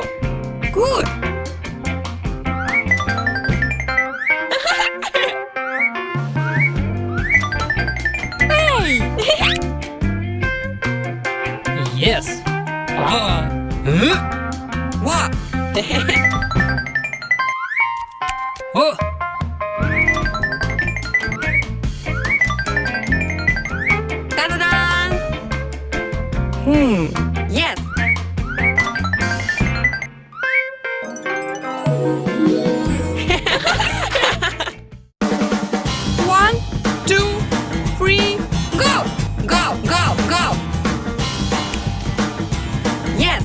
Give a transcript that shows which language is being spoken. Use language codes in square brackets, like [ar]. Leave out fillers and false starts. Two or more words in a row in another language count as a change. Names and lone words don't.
[en] Good! Hey! Yes. What? Oh. Ta-da-da! Yes! One, two, three, go! Go, go, go! Yes!